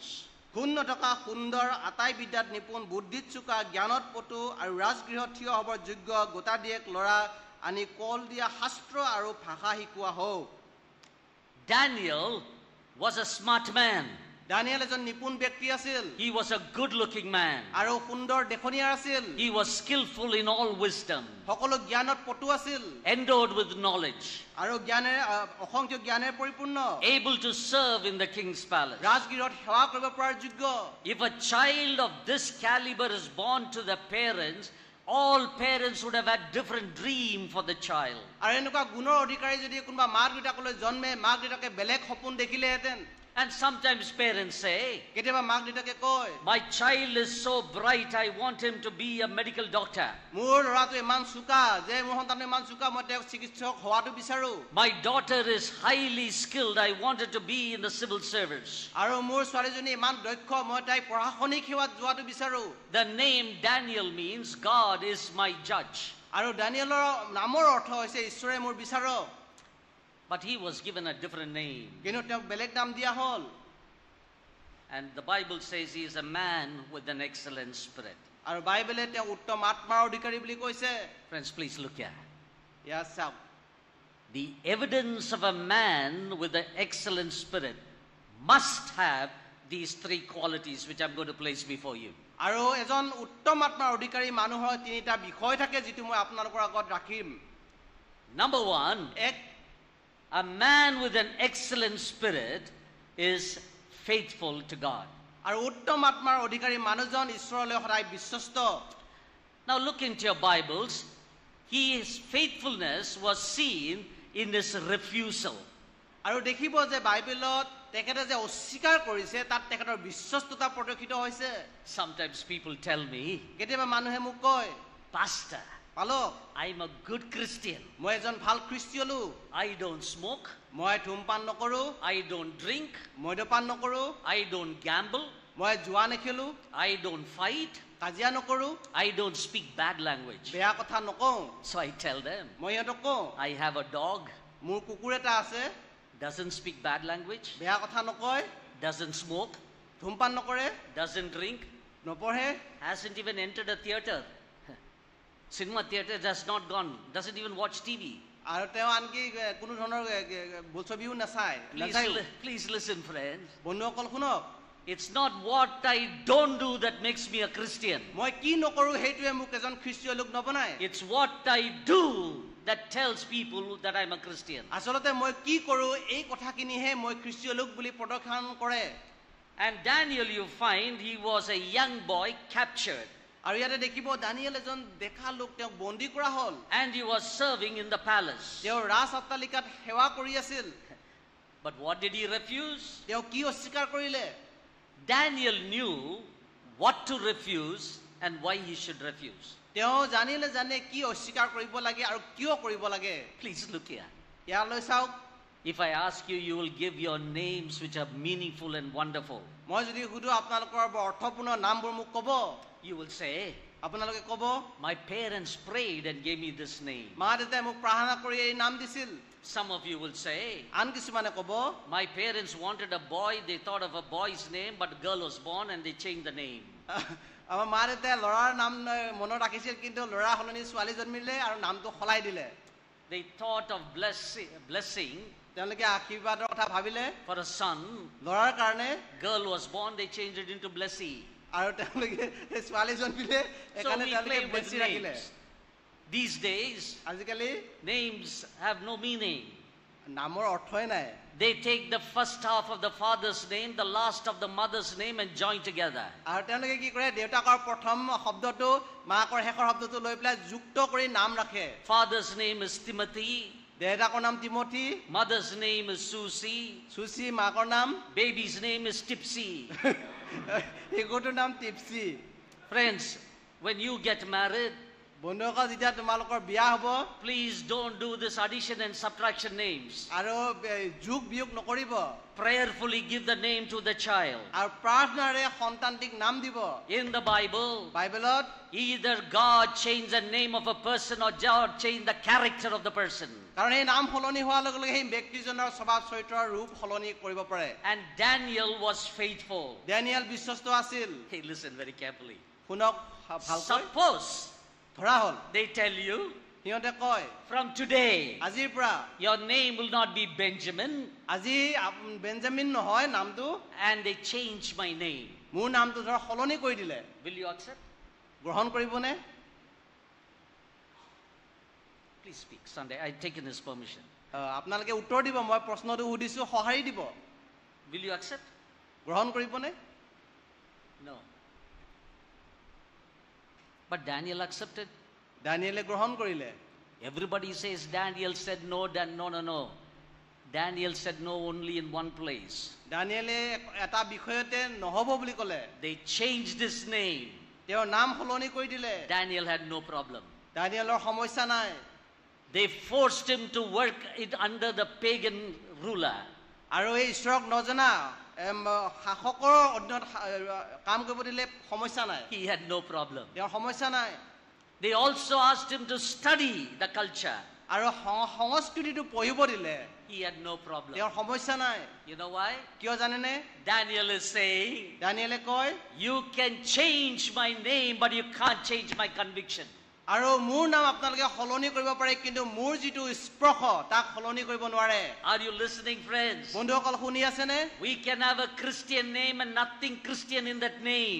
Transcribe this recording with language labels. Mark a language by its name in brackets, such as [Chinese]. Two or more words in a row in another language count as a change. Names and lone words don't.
[Assamese] গুণ নথকা সুন্দৰ আটাই বিদ্যাত নিপুণ বুদ্ধিত চোকা জ্ঞানত পটু আৰু ৰাজগৃহত থিয় হ'বৰ যোগ্য গোটা দিয়েক ল'ৰা আনি কল দিয়া শাস্ত্ৰ আৰু ভাষা শিকোৱা হওক [English] Daniel was a smart man. [Assamese] দানিয়েল এজন নিপুণ ব্যক্তি আছিল [English] He was a good-looking man. [Assamese] আৰু সুন্দৰ দেখনীয়া আছিল [English] He was skillful in all wisdom, [Assamese] সকলো জ্ঞানত পটু আছিল [English] endowed with knowledge, [Assamese] আৰু জ্ঞানেৰে অসংখ্য জ্ঞানেৰে পৰিপূৰ্ণ [English] able to serve in the king's palace. [Assamese] ৰাজগৃহত সেৱা কৰিব পৰাৰ যোগ্য [English] If a child of this caliber is born to the parents, all parents would have had different dream for the child. [Assamese] আৰু এনেকুৱা গুণৰ অধিকাৰী যদি কোনোবা মাক দেউতাকলৈ জন্মে মাক দেউতাকে বেলেগ সপোন দেখিলেহেঁতেন [English] And sometimes parents say, [Assamese] কেতিয়াবা মাক দেউতাকে কয় [English] my child is so bright, I want him to be a medical doctor. [Assamese] মোৰ ল'ৰাটো ইমান চোকা যে মোৰ সন্তানটো ইমান চোকা মই তেওঁক চিকিৎসক হোৱাটো বিচাৰো [English] My daughter is highly skilled, I want her to be in the civil service. [Assamese] আৰু মোৰ ছোৱালীজনী ইমান দক্ষ মই তাইক প্ৰশাসনিক সেৱাত যোৱাটো বিচাৰো [English] The name Daniel means God is my judge. [Assamese] আৰু দানিয়েলৰ নামৰ অৰ্থ হৈছে ঈশ্বৰে মোৰ বিচাৰক [English] But he was given a different name. [Assamese] কিন্তু তেওঁক বেলেগ নাম দিয়া হ'ল [English] And the Bible says he is a man with an excellent spirit. [Assamese] আৰু বাইবেলে তেওঁক উত্তম আত্মাৰ অধিকাৰী বুলি কৈছে [English] Friends, please look here. [Assamese] ইয়াত চাওক [English] The evidence of a man with an excellent spirit must have these three qualities which I'm going to place before you. [Assamese] আৰু এজন উত্তম আত্মাৰ অধিকাৰী মানুহৰ তিনিটা বিষয় থাকে যিটো মই আপোনালোকৰ আগত ৰাখিম [English] Number one, [Assamese] এক [English] a man with an excellent spirit is faithful to God. [Assamese] আৰু উত্তম আত্মাৰ অধিকাৰী মানুহজন ঈশ্বৰলৈ সদায় বিশ্বস্ত [English] Now look into your Bibles. His faithfulness was seen in his refusal. [Assamese] আৰু দেখিব যে বাইবেলত তেখেতে যে অস্বীকাৰ কৰিছে তাত তেখেতৰ বিশ্বস্ততা প্ৰদৰ্শিত হৈছে [English] Sometimes people tell me, [Assamese] কেতিয়াবা মানুহে মোক কয় [English] Pastor, [Assamese] পালক [English] I'm a good Christian. [Assamese] মই এজন ভাল খ্ৰীষ্টীয় লোক [English] I don't smoke. [Assamese] মই ধূমপান নকৰো [English] I don't drink. [Assamese] মদ্যপান নকৰো [English] I don't gamble. [Assamese] মই জুৱা নেখেলো [English] I don't fight. [Assamese] কাজিয়া নকৰো [English] I don't speak bad language. [Assamese] বেয়া কথা নকওঁ [English] So I tell them, [Assamese] মই সিহঁতক কওঁ [English] I have a dog, [Assamese] মোৰ কুকুৰ এটা আছে [English] doesn't speak bad language, [Assamese] বেয়া কথা নকয় [English] doesn't smoke, [Assamese] ধূমপান নকৰে [English] doesn't drink, [Assamese] নপঢ়ে [English] hasn't even entered a theater. Cinema theater has not gone, doesn't even watch TV. [Assamese] আৰু তেওঁ আনকি কোনো ধৰণৰ বোলছবিও নাচায় [English] Please listen, friends. [Assamese] বন্ধুসকল শুনক [English] It's not what I don't do that makes me a Christian. [Assamese] মই কি নকৰো সেইটোৱে মোক এজন খ্ৰীষ্টীয় লোক নবনায় [English] It's what I do that tells people that I'm a Christian. [Assamese] আচলতে মই কি কৰো এই কথাখিনিহে মই খ্ৰীষ্টীয় লোক বুলি প্ৰদৰ্শন কৰে [English] And Daniel, you find, he was a young boy captured. [Assamese] আৰু ইয়াতে দেখিব দানিয়েল এজন দেখা লোক তেওঁক বন্দী কৰা হ'ল [English] And he was serving in the palace. [Assamese] তেওঁ ৰাজ অট্টালিকাত সেৱা কৰি আছিল [English] But what did he refuse? [Assamese] তেওঁ কি অস্বীকাৰ কৰিলে [English] Daniel knew what to refuse and why he should refuse. [Assamese] তেওঁ জানিলে জানে কি অস্বীকাৰ কৰিব লাগে আৰু কিয় কৰিব লাগে [English] Please look here. [Assamese] ইয়ালৈ চাওক [English] If I ask you, you will give your names which are meaningful and wonderful. [Assamese] মই যদি সুধো আপোনালোকৰ অৰ্থপূৰ্ণ নামবোৰ মোক ক'ব [English] You will say, [Assamese] আপোনালোকে ক'ব [English] my parents prayed and gave me this name. [Assamese] মা দেউতাই মোক প্ৰাৰ্থনা কৰি এই নাম দিছিল [English] Some of you will say, [Assamese] আন কিছুমানে ক'ব [English] my parents wanted a boy, they thought of a boy's name, but a girl was born and they changed the name. [Assamese] আমাৰ মা দেউতাই ল'ৰাৰ নাম মনত ৰাখিছিল কিন্তু ল'ৰা সলনি ছোৱালী জন্মিলে আৰু নামটো সলাই দিলে [English] They thought of blessing [Assamese] তেওঁলোকে আশীৰ্বাদৰ কথা ভাবিলে [English] for a son. [Assamese] ল'ৰাৰ কাৰণে [English] Girl was born, they changed it into Blessy. [Assamese] আৰু তেওঁলোকে ছোৱালী জন্মিলে [English] So [Assamese] সেইকাৰণে [English] we [Assamese] তেওঁলোকে [English] play with [Assamese] বেছি ৰাখিলে [English] names. These days, [Assamese] আজিকালি [English] names have no meaning. [Assamese] নামৰ অৰ্থই নাই [English] They take the first half of the father's name, the last of the mother's name and join together. [Assamese] আৰু তেওঁলোকে কি কৰে দেউতাকৰ প্ৰথম শব্দটো মাকৰ শেষৰ শব্দটো লৈ পেলাই যুক্ত কৰি নাম ৰাখে [English] Father's name is Timothy, [Assamese] দেউতাকৰ নাম তিমথি [English] mother's name is Susie, [Assamese] চুচি মাকৰ নাম [English] baby's name is Tipsy. [Assamese] শিশুটোৰ নাম টিপচি [English] Friends, when you get married, [Assamese] বন্ধুসকল যেতিয়া তোমালোকৰ বিয়া হ'ব [English] please don't do this addition and subtraction names. [Assamese] আৰু যোগ বিয়োগ নকৰিব [English] Prayerfully give the name to the child. [Assamese] আৰু প্ৰাৰ্থনাৰে সন্তানটিক নাম দিব [English] In the Bible, [Assamese] বাইবেলত [English] either God changed the name of a person or God changed the character of the person. [Assamese] কাৰণ এই নাম সলনি হোৱাৰ লগে লগে সেই ব্যক্তিজনৰ স্বভাৱ চৰিত্ৰৰ ৰূপ সলনি কৰিব পাৰে [English] And Daniel was faithful. [Assamese] ডেনিয়েল বিশ্বস্ত আছিল [English] Hey, listen very carefully. [Assamese] শুনক ভালকৈ [English] Suppose [Assamese] ধৰা হ'ল [English] they tell you, [Assamese] সিহঁতে কয় [English] from today, [Assamese] আজিৰ পৰা [English] your name will not be Benjamin, [Assamese] আজি বেঞ্জামিন নহয় নামটো [English] and they change my name. [Assamese] মোৰ নামটো ধৰ সলনি কৰি দিলে [English] Will you accept? [Assamese] গ্ৰহণ কৰিবনে [English] Please speak. Sunday, I've taken his permission. [Assamese] আপোনালোকে উত্তৰ দিব মই প্ৰশ্নটো সুধিছো সঁহাৰি দিব [English] Will you accept? [Assamese] গ্ৰহণ কৰিবনে [English] No. But Daniel accepted. [Assamese] দানিয়েলে গ্ৰহণ কৰিলে [English] Everybody says Daniel said no, no. Daniel said no only in one place. [Assamese] দানিয়েলে এটা বিষয়তে নহব বুলি ক'লে [English] They changed his name. [Assamese] তেওঁৰ নাম সলনি কৰি দিলে [English] Daniel had no problem. [Assamese] দানিয়েলৰ সমস্যা নাই [English] They forced him to work it under the pagan ruler. [Assamese] আৰু এই ঈশ্বৰক নজনা শাসকৰ অধীনত কাম কৰিব দিলে সমস্যা নাই [English] He had no problem. [Assamese] তেওঁৰ সমস্যা নাই [English] They also asked him to study the culture. [Assamese] আৰু সংস্কৃতিটো পঢ়িব দিলে [English] He had no problem. [Assamese] তেওঁৰ সমস্যা নাই [English] You know why? [Assamese] কিয় জানেনে [English] Daniel is saying, [Assamese] দানিয়েলে কয় [English] you can change my name, but you can't change my conviction. [Assamese] আৰু মোৰ নাম আপোনালোকে সলনি কৰিব পাৰে কিন্তু মোৰ যিটো স্পৰ্শ তাক সলনি কৰিব নোৱাৰে [English] Are you listening, friends? [Assamese] বন্ধুসকল শুনি আছেনে [English] We can have a Christian name and nothing Christian in that name.